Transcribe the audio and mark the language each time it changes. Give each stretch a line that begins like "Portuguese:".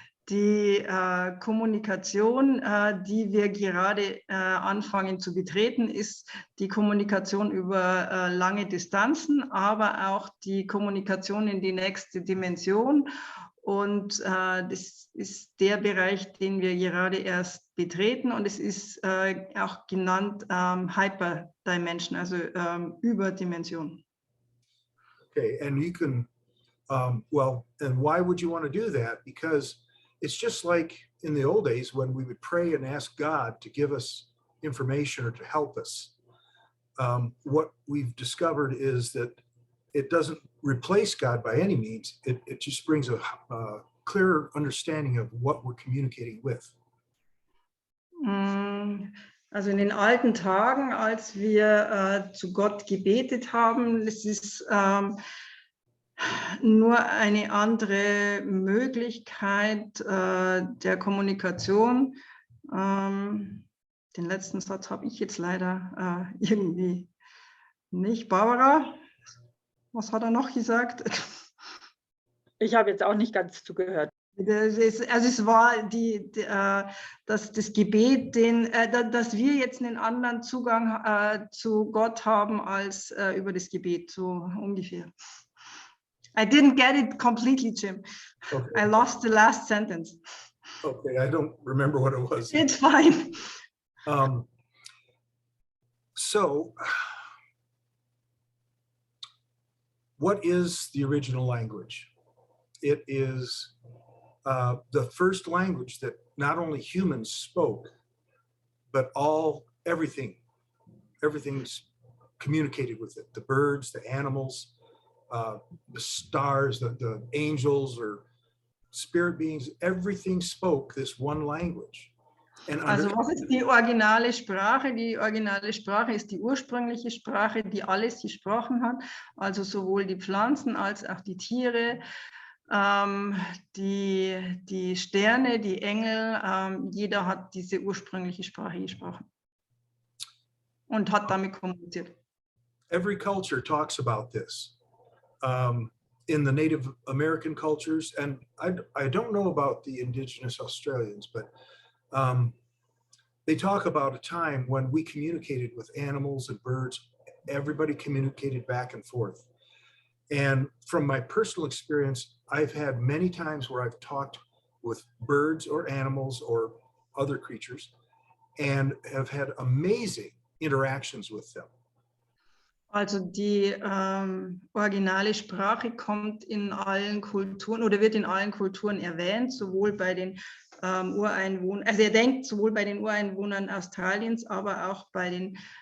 German: Die Kommunikation, die wir gerade anfangen zu betreten, ist die Kommunikation über lange Distanzen, aber auch die Kommunikation in die nächste Dimension. Und das ist der Bereich, den wir gerade erst betreten. Und es ist auch genannt Hyperdimension, also Überdimension.
English: Okay, and you can, well, and why would you want to do that? Because it's just like in the old days when we would pray and ask God to give us information or to help us. What we've discovered is that it doesn't replace God by any means. It just brings a clearer understanding of what we're communicating with.
German: Also in den alten Tagen, als wir zu Gott gebetet haben, das ist nur eine andere Möglichkeit der Kommunikation. Den letzten Satz habe ich jetzt leider irgendwie nicht. Barbara, was hat er noch gesagt? Ich habe jetzt auch nicht ganz zugehört. Es war das Gebet, dass wir jetzt einen anderen Zugang zu Gott haben als über das Gebet, so ungefähr.
English: I didn't get it completely, Jim. Okay. I lost the last sentence. Okay, I don't remember what it was. It's fine. So, what is the original language? It is the first language that not only humans spoke, but everything's communicated with it. The birds, the animals, the stars, the angels or spirit beings, everything spoke this one language.
German: Also was ist die originale Sprache? Die originale Sprache ist die ursprüngliche Sprache, die alles gesprochen hat. Also sowohl die Pflanzen als auch die Tiere, die Sterne, die Engel. Jeder hat diese ursprüngliche Sprache gesprochen und hat damit kommuniziert.
English: Every culture talks about this. In the Native American cultures, and I don't know about the indigenous Australians, but they talk about a time when we communicated with animals and birds. Everybody communicated back and forth. And from my personal experience, I've had many times where I've talked with birds or animals or other creatures and have had amazing interactions with them.
German: Also die originale Sprache kommt in allen Kulturen oder wird in allen Kulturen erwähnt, sowohl bei den Ureinwohnern, also er denkt sowohl bei den Ureinwohnern Australiens, aber auch bei den